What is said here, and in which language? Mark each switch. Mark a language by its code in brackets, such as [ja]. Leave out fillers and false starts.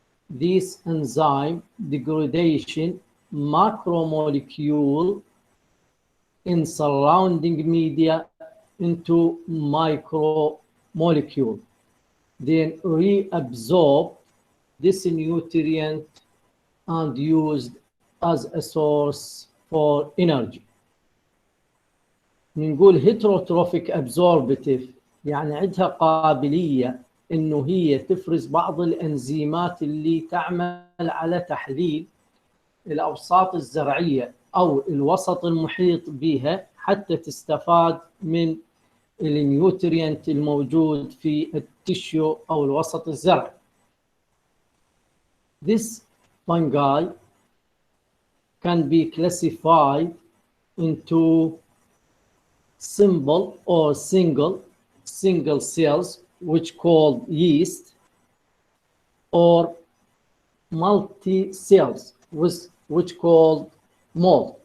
[en] These enzyme degradation macromolecule in surrounding media into micromolecule, then reabsorb this nutrient and used as a source for energy. [ar] نقول heterotrophic absorptive يعني عندها قابلية إنه هي تفرز بعض الإنزيمات اللي تعمل على تحليل الأوساط الزرعية أو الوسط المحيط بها حتى تستفاد من النيوترينت الموجود في التشيو أو الوسط الزرعي. [en] This fungi can be classified into simple or single cells, which called yeast, or multi-cells, which called mold.